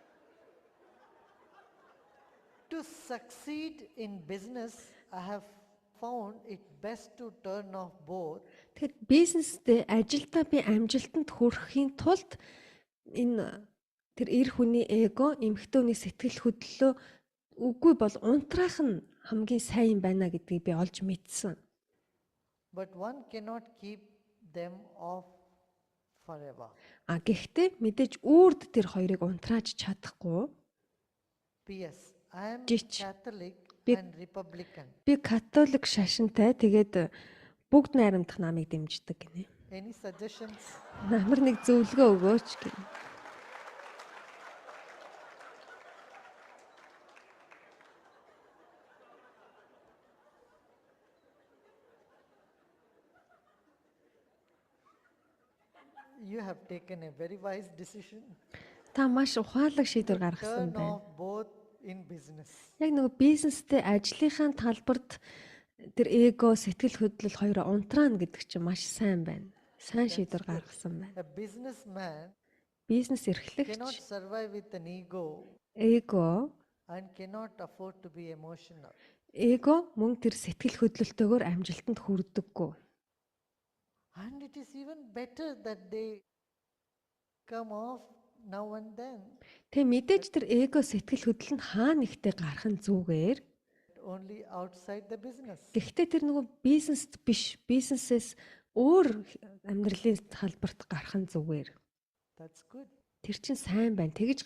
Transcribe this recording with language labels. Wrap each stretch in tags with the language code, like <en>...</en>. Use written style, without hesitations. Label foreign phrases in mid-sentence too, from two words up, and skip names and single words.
<en>To succeed in business, I have found it best to turn off both.</en> <mn>Тэгэхээр бизнесдээ ажилдаа би амжилтанд хүрэхийн тулд энэ тэр эр хүний эго, эмэгтэй хүний сэтгэл хөдлөлөө үгүй бол унтраах нь хамгийн сайн байна гэдгийг би олж мэдсэн.</mn> <en>But one cannot keep them off forever.</en> <mn>Гэхдээ мэдээж үрд тэр хоёрыг унтрааж чадахгүй.</mn> <en>P.S. I am</en> <mn>Жич.</mn> <en>Catholic</en> <mn>Би-</mn> <en>and Republican.</en> <mn>Би католик шашинтай тэгээд бүгд найрамдах намыг дэмждэг гинэ.</mn> <en>Any suggestions?</en> <mn>Намар нэг зөвлөгөө өгөөч гинэ.</mn> <en>You have taken a very wise decision.</en> <mn>Та маш ухаалаг шийдвэр гаргасан</mn> <en>Turn</en> <mn>байна.</mn> <en>off both in business.</en> <mn>Яг нөгөө бизнестэй ажлынхаа талбарт тэр эго, сэтгэл хөдлөл хоёроо унтраана гэдэг чинь маш сайн байна. Сайн шийдвэр гаргасан байна.</mn> <en>A businessman</en> <mn>Бизнес</mn> <en>cannot</en> <mn>эрхлэгч</mn> <en>survive with an ego</en> <mn>эго</mn> <en>and cannot afford to be emotional.</en> <mn>мөн тэр сэтгэл хөдлөлтөөр амжилтанд хүрдэггүй.</mn> <en>And it is even better that they come off now and then.</en> <mn>Тэг мэдээж тэр эго сэтгэл хөдлөл нь хаана ихтэй гарах нь зүгээр.</mn> <en>Only outside the business.</en> <mn>Гэхдээ тэр нөгөө бизнест биш, бизнесээс өөр амьдралын талбарт гарах нь зүгээр.</mn> <en>That's good.</en> <mn>Тэр чинь сайн байна. Тэгж</mn>